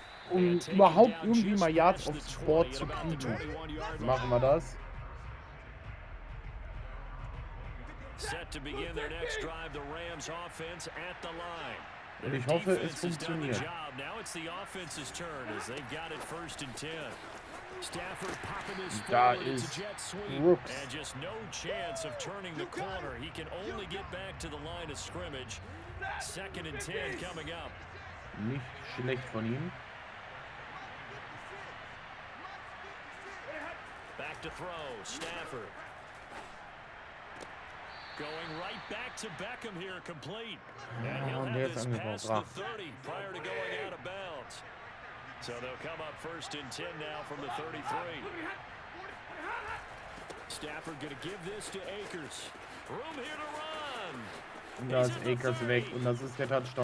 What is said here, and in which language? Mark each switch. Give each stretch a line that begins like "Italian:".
German: Um überhaupt irgendwie mal Yards aufs Board zu kriegen. Machen wir das.
English: Set to begin their next drive, the Rams offense at the line.
German: Und ich hoffe, es funktioniert.
English: Now it's the offense's turn as they've got it 1st and 10. Stafford popping his
German: Da
English: forward. It's
German: ist
English: a jet sweep. Brooks. And just no chance of turning the corner. He can only get back to the line of scrimmage. 2nd and 10 coming up.
German: Nicht schlecht von ihm.
English: Back to throw, Stafford. Going right back to Beckham here, complete. And he'll have this past the 30 prior to going out of bounds. So they'll come up 1st and 10 now from the 33. Stafford going to give this to Akers. Room here to run.
German: Und da ist Akers weg und das ist der Touchdown.